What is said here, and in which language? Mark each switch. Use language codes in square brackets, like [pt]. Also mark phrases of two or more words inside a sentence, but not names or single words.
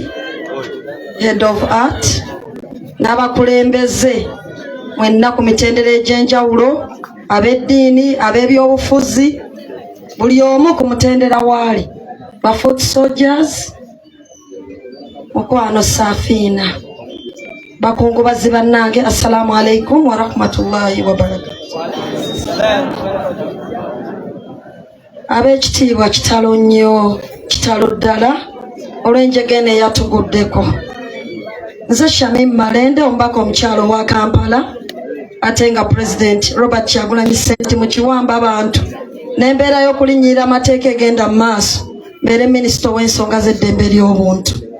[en] Head of Art [lg] n'abakulembeze mwenna ku mitendera egy'enjawulo ab'eddiini ab'ebyobufuzi buli omu ku mutendera waali ba Futusojas mukwano Safiina bakungubazi bannange [ar] السلام عليكم ورحمة الله وبركاته [lg] ab'ekitiibwa kitalo nnyo kitalo ddala olw'enjegene yatuguddeko nze Shami Malende omubaka omukyalo wa Kampala ate nga President Robert Kyagulanyi Ssentamu mukiwamba abantu n'embeera y'okulinnyirira amateeka egenda mu maaso mbeere minisita w'ensonga z'eddembe ly'obuntu